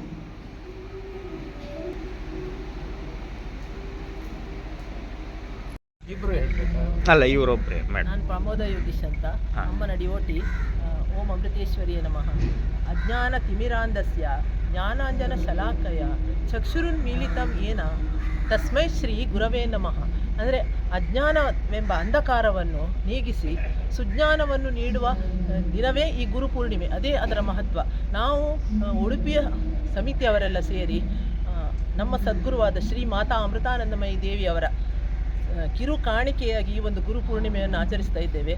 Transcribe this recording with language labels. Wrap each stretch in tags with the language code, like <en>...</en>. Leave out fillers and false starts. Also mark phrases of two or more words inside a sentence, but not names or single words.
<kn>ಅಲ್ಲ, ಇವರೊಬ್ಬರೇ ಮೇಡಮ್. ನಾನು ಪ್ರಮೋದ ಯೋಗೀಶ್ ಅಂತ, ಅಮ್ಮನ ಡಿವೋಟಿ.</kn> <sa>ಓಂ ಅಮೃತೇಶ್ವರಿಯ ನಮಃ. ಅಜ್ಞಾನ ತಿಮಿರಾಂಧಸ್ಯ ಜ್ಞಾನಾಂಜನ ಶಲಾಕಯ ಚಕ್ಷುರುನ್ಮೀಲಿತಂ ಏನ ತಸ್ಮೈ ಶ್ರೀ ಗುರವೇ ನಮಃ.</sa> <kn>ಅಂದರೆ ಅಜ್ಞಾನವೆಂಬ ಅಂಧಕಾರವನ್ನು ನೀಗಿಸಿ ಸುಜ್ಞಾನವನ್ನು ನೀಡುವ ದಿನವೇ ಈ ಗುರುಪೂರ್ಣಿಮೆ. ಅದೇ ಅದರ ಮಹತ್ವ. ನಾವು ಉಡುಪಿಯ ಸಮಿತಿಯವರೆಲ್ಲ ಸೇರಿ ನಮ್ಮ ಸದ್ಗುರುವಾದ ಶ್ರೀ ಮಾತಾ ಅಮೃತಾನಂದಮಯಿ ದೇವಿಯವರ ಕಿರು ಕಾಣಿಕೆಯಾಗಿ ಈ ಒಂದು ಗುರುಪೂರ್ಣಿಮೆಯನ್ನು ಆಚರಿಸ್ತಾ ಇದ್ದೇವೆ.</kn>